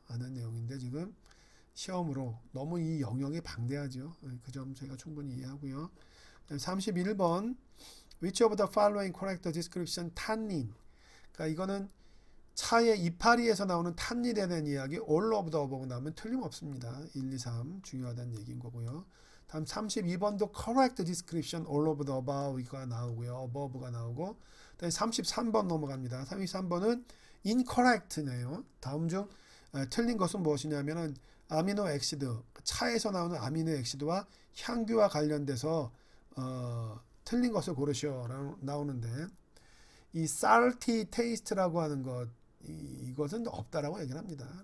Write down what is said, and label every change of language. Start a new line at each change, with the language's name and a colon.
Korean: 아는 내용인데 지금 시험으로 너무 이 영역이 방대하죠. 그 점 제가 충분히 이해하고요. 31번
English: Which of the following correct description tannin?
Korean: 그러니까 이거는 차의 이파리에서 나오는 탄닌에 대한 이야기
English: all of the above
Korean: 나오면 틀림없습니다. 1, 2, 3 중요하다는 얘기인 거고요. 다음 32번도
English: correct description all of the above
Korean: 가 나오고요. above가 나오고 다음 33번 넘어갑니다. 33번은 incorrect네요. 다음 중 틀린 것은 무엇이냐면은 아미노 엑시드 차에서 나오는 아미노 엑시드와 향규와 관련돼서 틀린 것을 고르시오 나오는데 이 salty taste라고 하는 것 이것은 없다라고 얘기를 합니다.